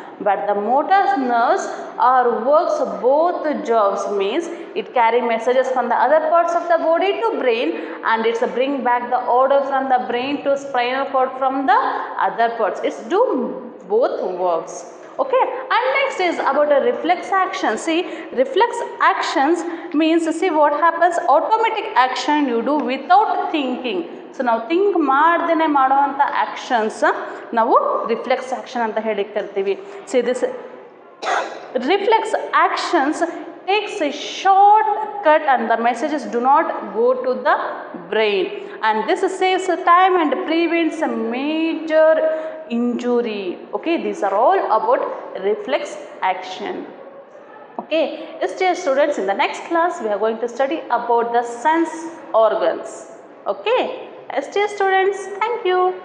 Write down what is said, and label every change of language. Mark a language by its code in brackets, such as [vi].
[en] But the motor nerves are works both jobs, means it carry messages from the other parts of the body to brain and it's bring back the order from the brain to spinal cord from the other parts. It's do both works. Okay, and next is about a reflex action. See, reflex actions means, see what happens, automatic action you do without thinking. [kn] So ನಾವು think ಮಾಡ್ದೇ ಮಾಡುವಂಥ actions ನಾವು reflex action ಅಂತ ಹೇಳಿ ಕರಿತೀವಿ. [en] See this reflex actions takes a short cut and the messages do not go to the brain, and this saves time and prevents a major injury. Okay, these are all about reflex action. Okay, dear students, in the next class we are going to study about the sense organs. Okay, dear students, thank you.